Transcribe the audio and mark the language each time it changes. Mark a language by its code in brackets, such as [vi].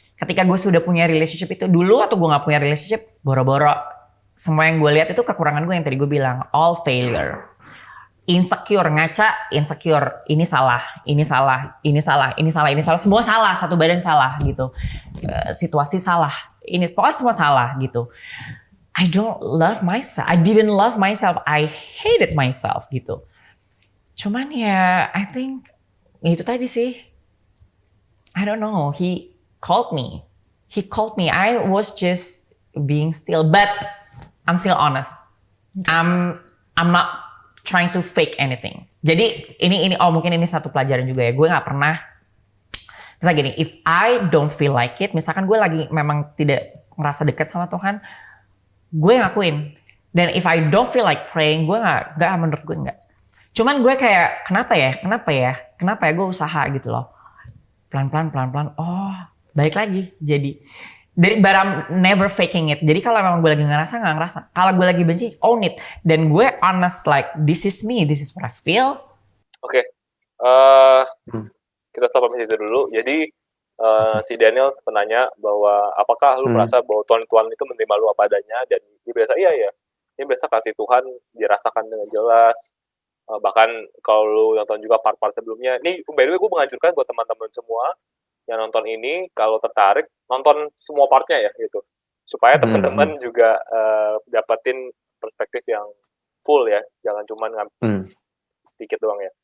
[id] Ketika gue sudah punya relationship itu, dulu waktu gue gak punya relationship, boro-boro. Semua yang gue lihat itu kekurangan gue yang tadi gue bilang, [en] all failure. [id] Insecure, ngaca, insecure, ini salah, ini salah, ini salah, ini salah, ini salah, semua salah, satu badan salah gitu. Situasi salah. Ini pokoknya semua salah gitu. [en] I don't love myself. I didn't love myself. I hated myself [id] gitu. Cuman ya, [en] I think [id] itu tadi sih. [en] I don't know. He called me he called me. I was just being still, but I'm still honest. I'm not trying to fake anything. [id] Jadi ini mungkin ini satu pelajaran juga ya. Gue nggak pernah, misalnya gini, [en] if I don't feel like it, [id] misalkan gue lagi memang tidak ngerasa dekat sama Tuhan, gue ngakuin. Dan [en] if I don't feel like praying, [id] gue nggak, menurut gue nggak. Cuman gue kayak kenapa ya gue usaha gitu loh. Pelan-pelan, oh balik lagi. Jadi [en] but I'm never faking it. [id] Jadi kalau memang gue lagi nggak ngerasa. Kalau gue lagi benci, [en] own it. [id] Dan gue [en] honest, like this is me, this is what I feel. [id] Oke. Kita stop sampai situ dulu. Jadi si Daniel menanya bahwa apakah lu merasa bahwa Tuhan itu menerima lu apa adanya, dan dia biasa iya. Dia biasa kasih Tuhan dirasakan dengan jelas. Bahkan kalau lu nonton juga part-part sebelumnya. Ini [en] by the way [id] gue menganjurkan buat teman-teman semua yang nonton ini, kalau tertarik nonton semua partnya ya gitu, supaya teman-teman juga dapetin perspektif yang full ya, jangan cuma ngambil sedikit doang ya.